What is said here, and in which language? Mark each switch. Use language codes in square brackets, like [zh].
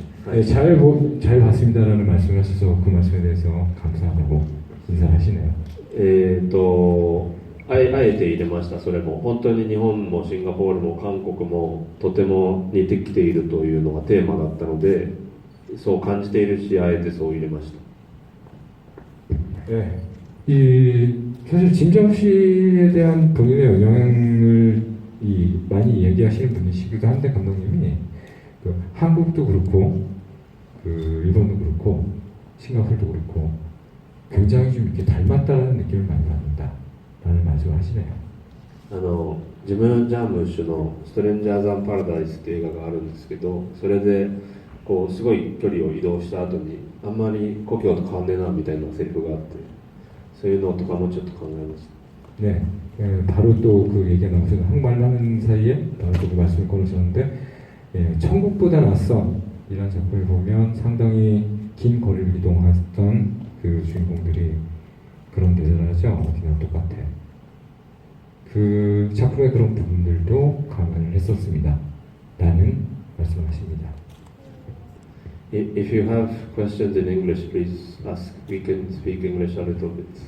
[ko] 네, 잘 봤습니다라는 말씀을 하셔서 그 말씀에 대해서 감사하다고 인사하시네요. [ja] あえて入れました。それも本当に日本もシンガポールも韓国もとても似てきているというのがテーマだったので、そう感じているし、あえてそう入れました。 [ko] 네, 사실 진정 씨에 대한 본인의 영향을 많이 얘기하시는 분이시기도 한데 감독님이 그 한국도 그렇고 그 일본도 그렇고 싱가포르도 그렇고 굉장히 좀 이렇게 닮았다는 느낌을 많이 받는다라는 말씀을 하시네요. [ja] ジム・ジャームッシュの「ストレンジャーズ・アン・パラダイス」っていう映画があるんですけど、それでこうすごい距離を移動した後にあんまり故郷と変わんねえなみたいなセリフがあって、そういうのとかもちょっと考えました。 [ko] 네, 바로 또 그 얘기가 나와서 한말을 하는 사이에 바로 또 그 말씀을 꺼내셨는데, 천국보다 낯선 이런 작품을 보면 상당히 긴 거리를 이동했던 그 주인공들이 그런 대사를 하죠. 어디나 똑같아. 그 작품의 그런 부분들도 감안을 했었습니다. 라는 말씀을 하십니다. [en] If you have questions in English, please ask. We can speak English a little bit.